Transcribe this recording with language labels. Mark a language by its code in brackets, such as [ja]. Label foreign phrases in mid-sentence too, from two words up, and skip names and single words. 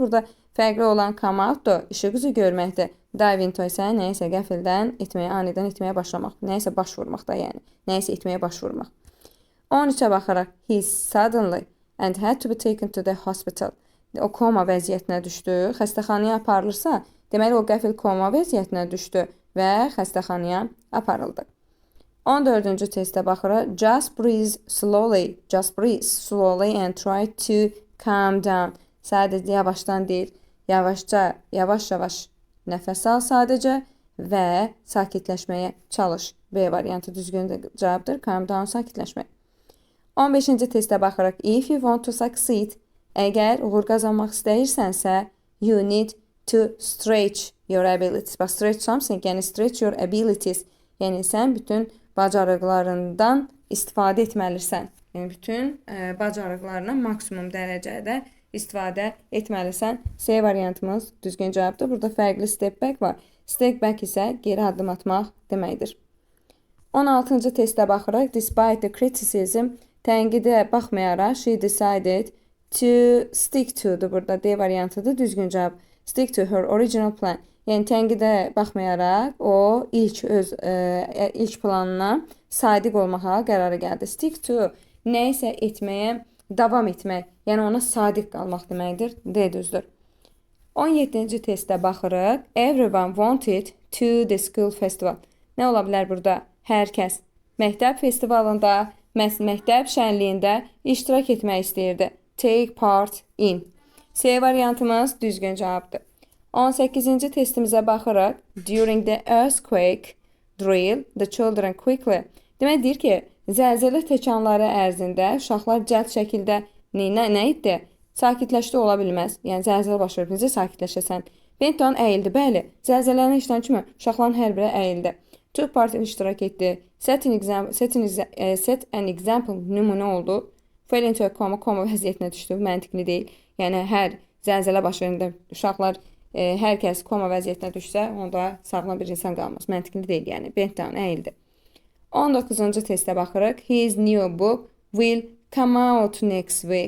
[az] Burada fərqli olan [en] come out [az] da işıq üzü görməkdir. [en] Dive into [az] isə nəyəsə qəfildən etməyə, anidən etməyə başlamaq. Nəyəsə baş vurmaq da yəni. Nəyəsə etməyə baş vurmaq. [en] 13-ə baxaraq he suddenly and had to be taken to the hospital. [az] O koma vəziyyətinə düşdü. Xəstəxanaya aparılırsa, deməli o qəfil koma vəziyyətinə düşdü və xəstəxanaya aparıldı. 14-cü testə baxırıq. [en] Just breathe slowly and try to calm down. [az] Sadəcə yavaşdan deyil, yavaş-yavaş nəfəs al sadəcə və sakitləşməyə çalış. B variantı düzgün cavabdır. [en] Calm down, [az] sakitləşmək. 15-ci testə baxırıq. [en] If you want to succeed, [az] əgər uğur qazanmaq istəyirsənsə, [en] you need to stretch your abilities. Bax, stretch something, yəni stretch your abilities. [az] Yəni sən bütün bacarıqlarından istifadə etməlisən. Yəni bütün bacarıqlarına maksimum dərəcədə istifadə etməlisən. C variantımız düzgün cavabdır. Burada fərqli [en] step back [az] var. [en] Step back [az] isə geri addım atmaq deməkdir. 16-cı testə baxırıq. [en] Despite the criticism, [az] tənqidə baxmayaraq, [en] she decided to stick to-dur burada. [az] D variantıdır, düzgün cavab. [en] Stick to her original plan. [az] Yəni tənqidə baxmayaraq, o ilk planına sadiq olmağa qərara gəldi. [en] Stick to [az] nəysə etməyə davam etmək, yəni ona sadiq qalmaq deməkdir. D düzdür. 17-ci testə baxırıq. [en] Everyone wanted to the school festival. [az] Nə ola bilər burada? Hər kəs məktəb festivalında, məktəb şənliyində iştirak etmək istəyirdi. [en] Take part in. [az] C variantımız düzgün cavabdır. 18-ci testimizə baxırıq. [en] During the earthquake drill, the children quickly. [az] Demək deyir ki, zəlzələ təkanları ərzində uşaqlar cəld şəkildə nə etdi? Sakitləşdi ola bilməz. Yəni zəlzələ baş verib, necə sakitləşəsən? Benton əyildi, bəli. Zəlzələnin işdən kimi uşaqların hər biri əyildi. [en] Took part [az] iştirak etdi. [en] Set an example [az] nümunə oldu. [en] Fell into a [az] coma vəziyyətinə düşdü. Məntiqli deyil. Yəni hər zəlzələ baş verəndə uşaqlar hər kəs koma vəziyyətinə düşsə, onda sağlam bir insan qalmaz. Məntiqli deyil, yəni. Benton əyildi. 19-cu testə baxırıq. [en] His new book will come out next week.